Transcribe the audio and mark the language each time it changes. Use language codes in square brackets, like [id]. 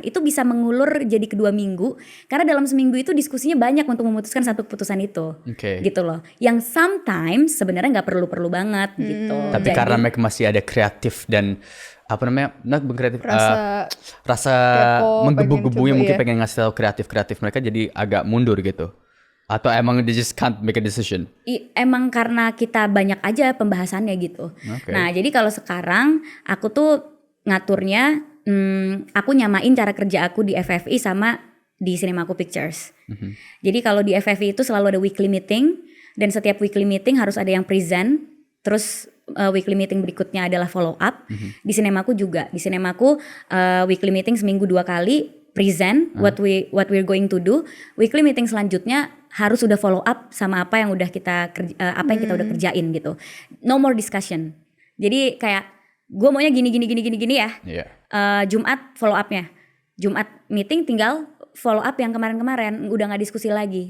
[id] Itu bisa mengulur jadi kedua minggu, karena dalam seminggu itu diskusinya banyak untuk memutuskan satu keputusan itu. Gitu loh. Yang sometimes sebenarnya nggak perlu-perlu banget gitu. Tapi karena mereka masih ada kreatif dan apa namanya, kreatif, rasa kepo, menggebu-gebunya pengen mungkin coba, pengen ngasih tahu kreatif mereka jadi agak mundur gitu. Atau emang [en] they just can't make a decision? [id] Emang karena kita banyak aja pembahasannya gitu. Nah jadi kalau sekarang aku tuh ngaturnya, aku nyamain cara kerja aku di FFI sama di Cinemaku Pictures. Jadi kalau di FFI itu selalu ada weekly meeting, dan setiap weekly meeting harus ada yang present, terus weekly meeting berikutnya adalah follow up. Di Cinemaku juga, di Cinemaku weekly meeting seminggu 2 kali, [en] present what we're going to do. [id] Weekly meeting selanjutnya harus udah follow up sama apa yang udah kita apa yang kita udah kerjain gitu. [en] No more discussion. [id] Jadi kayak gue maunya gini ya. Jumat follow upnya. Jumat meeting tinggal follow up yang kemarin-kemarin, udah nggak diskusi lagi.